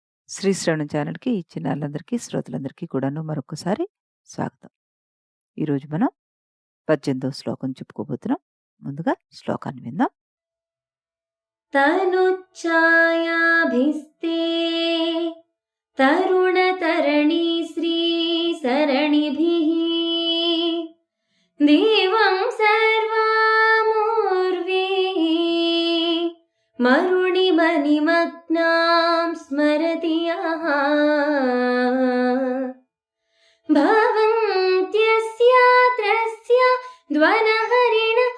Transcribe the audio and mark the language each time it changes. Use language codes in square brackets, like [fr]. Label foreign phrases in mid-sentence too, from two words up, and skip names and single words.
[te] శ్రీ శ్రవణం ఛానల్‌కి చిన్నారులందరికీ, శ్రోతలందరికీ కూడాను మరొక్కసారి స్వాగతం. ఈరోజు మనం 18వ శ్లోకం చెప్పుకోబోతున్నాం. ముందుగా శ్లోకాన్ని విందాం. [sa] तनुच्छायाभिस्ते तरुणतरणी श्रीसरणिभिः देवं सर्वामूर्वे मरुणिमनिमग्नां स्मरति यः भवन्त्यस्यात्रस्य द्वनहरिण